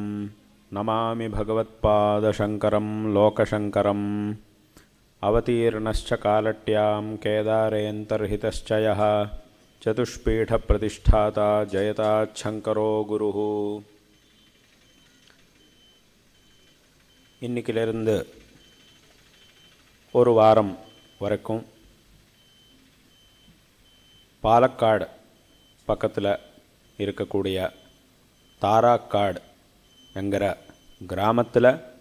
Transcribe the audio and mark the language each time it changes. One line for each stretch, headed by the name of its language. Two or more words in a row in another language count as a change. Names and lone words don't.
Sanskrit: नमामि भगवत्पादशङ्करं लोकशङ्करम् अवतीर्णश्च कालट्यां केदारेऽन्तर्हितश्च यः चतुष्पीठप्रतिष्ठाता जयताच्छङ्करो गुरुः.
Tamil: இன்னைக்கிலிருந்து ஒரு வாரம் வரைக்கும் பாலக்காடு பக்கத்தில் இருக்கக்கூடிய தாராக்காடு என்கிற கிராமத்தில்